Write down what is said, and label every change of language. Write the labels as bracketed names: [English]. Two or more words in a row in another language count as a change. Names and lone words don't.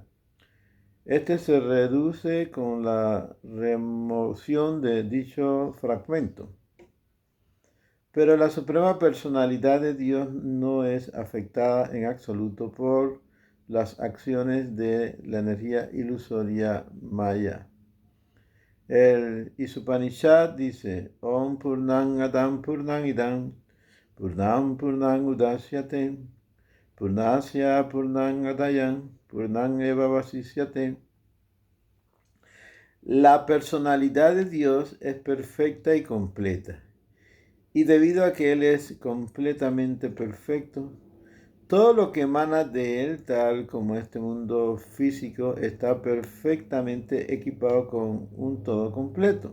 [Spanish] Este se reduce con la remoción de dicho fragmento. Pero la suprema personalidad de Dios no es afectada en absoluto por las acciones de la energía ilusoria Maya. El Isupanishad dice: [Sanskrit] Om Purnam Adam Purnam Idam Purnam Purnam Udasyate Purnasya Purnam Adayam Purnam Eva Vasisyate. [Spanish] La personalidad de Dios es perfecta y completa. Y debido a que Él es completamente perfecto, Todo lo que emana de él, tal como este mundo físico, está perfectamente equipado con un todo completo.